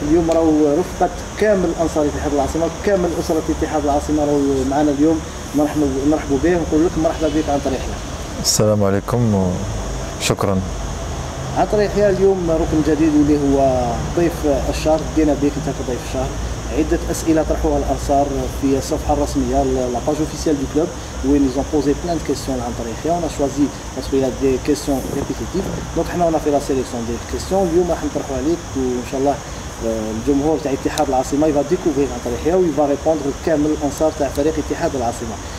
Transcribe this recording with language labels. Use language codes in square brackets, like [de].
[ar] اليوم راهو رفقة كامل أنصار اتحاد العاصمة، كامل أسرة اتحاد العاصمة راهو معنا اليوم. نرحبوا به ونقول لك مرحبا بك عن طريق يحيى. السلام عليكم وشكرا. عن طريق يحيى اليوم ركن جديد واللي هو ضيف الشهر. بدينا بك انت كضيف الشهر. عدة أسئلة طرحوها الأنصار في الصفحة الرسمية لاباج اوفيسيال دو كلوب وين [fr] ils ont posé plein de questions عن طريق يحيى. On a choisi parce qu'il y a des questions répétitives. Donc حنا on a fait la sélection des questions. [ar] اليوم راح نطرحوا عليك وإن شاء الله الجمهور تاع اتحاد العاصمة يفا ديكوفرير عن طريق يحيى ويفا ريبوندر كامل الأنصار تاع فريق اتحاد العاصمة.